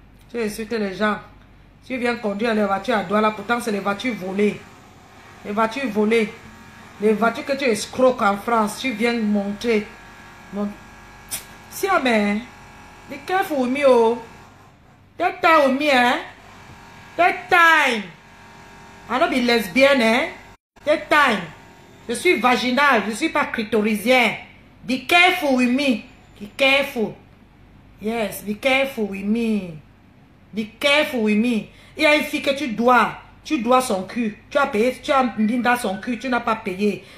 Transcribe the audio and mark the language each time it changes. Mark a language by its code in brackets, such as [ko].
[fr] Tu insultes les gens. Tu viens conduire les voitures à Douala, pourtant c'est les voitures volées. Les voitures volées. Les voitures que tu escroques en France, tu viens montrer. Si mais, [en] be careful with me, oh. Take time with me, hein. Take time. I don't be lesbienne, hein. Take time. [fr] Je suis vaginale, je suis pas clitorisien. [en] Be careful with me. Be careful. Yes, be careful with me. Be careful with me. [fr] Il y a une fille que tu dois son cul. Tu as payé, tu as mis dans son cul, tu n'as pas payé.